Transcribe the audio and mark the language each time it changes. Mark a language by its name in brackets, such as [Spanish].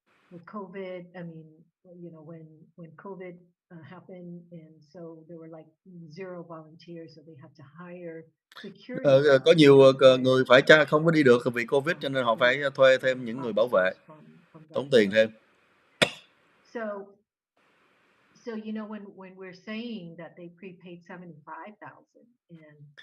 [English] With COVID, I mean, when COVID happened, and so there were like 0 volunteers, so they had to hire security. [Vietnamese] Có nhiều người phải không có đi được vì Covid, cho nên họ phải thuê thêm những người bảo vệ, tốn tiền thêm. [English] So when we're saying that they prepaid 75,000, and